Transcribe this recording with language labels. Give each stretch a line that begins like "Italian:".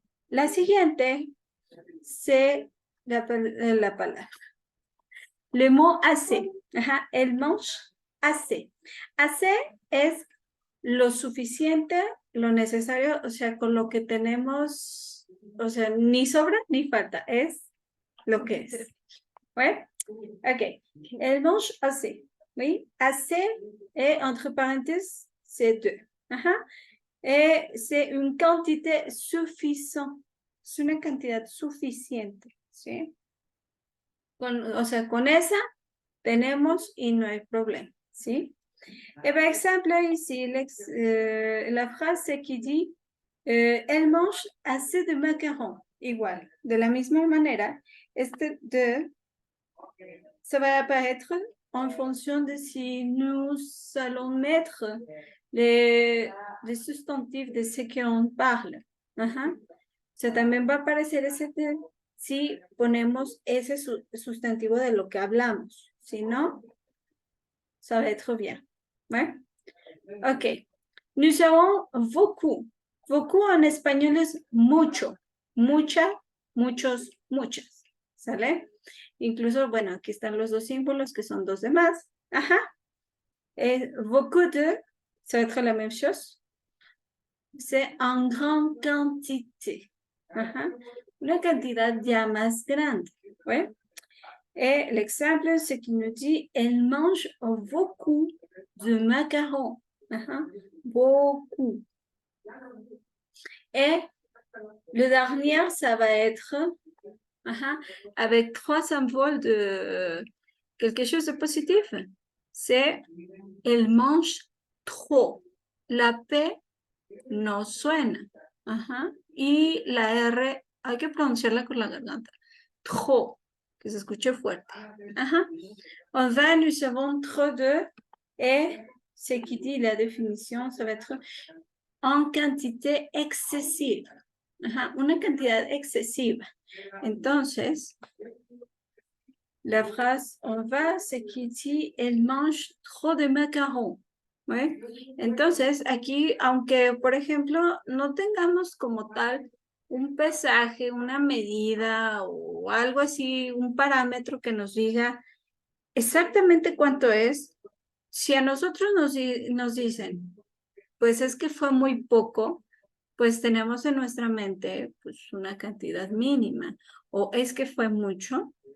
Spanish: La siguiente,
French: c'est
Spanish: la palabra.
French: Le mot assez.
Spanish: Ajá,
French: elle mange assez.
Spanish: Assez es lo suficiente, lo necesario, o sea, con lo que tenemos, o sea, ni sobra ni falta, es lo que es.
French: ¿Ouais? Ok. Elle mange assez. Oui, assez, et entre parenthèses, c'est deux. Ajá. Et c'est une quantité suffisante.
Spanish: Es una cantidad suficiente, ¿sí? O sea, con esa tenemos y no hay problema, ¿sí?
French: Et par exemple, ici, la phrase qui dit elle mange assez de macarons.
Spanish: Igual, de la misma manera, este de,
French: ça va apparaître en fonction de si nous allons mettre les substantifs de ce qu'on parle. Ajá.
Spanish: O sea, también va a aparecer ese de si ponemos ese sustantivo de lo que hablamos. Si no,
French: ça va être bien. ¿Ouais? Ok. Nous avons beaucoup.
Spanish: Beaucoup en español es mucho, mucha, muchos, muchas. ¿Sale? Incluso, bueno, aquí están los dos símbolos que son dos de más. Ajá.
French: Beaucoup de, ça va être la même chose. C'est en grande quantité. Ajá.
Spanish: Una cantidad ya más grande.
French: ¿Ouais? Et l'exemple, c'est qu'il nous dit, elle mange beaucoup de macarons. Beaucoup. Et le dernier, ça va être avec trois symboles de quelque chose de positif. C'est elle mange trop.
Spanish: La P no suena. Y la R hay que pronunciarla con la garganta. Trop. Que se escuche fuerte.
French: En vain, nous avons trop de, et ce qui dit la définition, ça va être en quantité excesiva.
Spanish: Una cantidad excesiva. Entonces, la phrase
French: on va, c'est qui dit elle mange trop de macarons.
Spanish: ¿Sí? Entonces, aquí, aunque, por ejemplo, no tengamos como tal un pesaje, una medida o algo así, un parámetro que nos diga exactamente cuánto es, si a nosotros nos dicen, pues es que fue muy poco, pues tenemos en nuestra mente pues una cantidad mínima, o es que fue mucho,